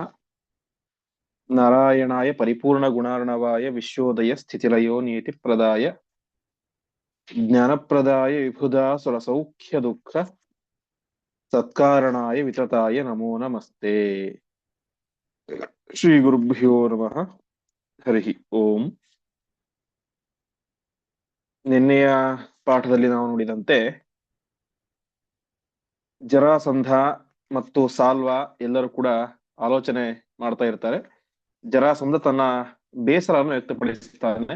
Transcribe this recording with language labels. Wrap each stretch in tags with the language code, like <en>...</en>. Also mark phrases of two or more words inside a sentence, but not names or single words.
<sa>नारायणाय परिपूर्णगुणार्णवाय विश्वोदय स्थितिलयो नियतिप्रदाय ज्ञानप्रदाय विबुधासुरसौख्यदुःख सत्कारणाय वितताय नमो नमस्ते। श्रीगुरुभ्यो नमः। हरि ओಂ।</sa> <kn>ನಿನ್ನೆಯ ಪಾಠದಲ್ಲಿ ನಾವು ನೋಡಿದಂತೆ ಜರಾಸಂಧ ಮತ್ತು ಸಾಲ್ವ ಎಲ್ಲರೂ ಕೂಡ ಆಲೋಚನೆ ಮಾಡ್ತಾ ಇರ್ತಾರೆ. ಜರಾಸಂಧ ತನ್ನ ಬೇಸರವನ್ನು ವ್ಯಕ್ತಪಡಿಸ್ತಾನೆ.</kn>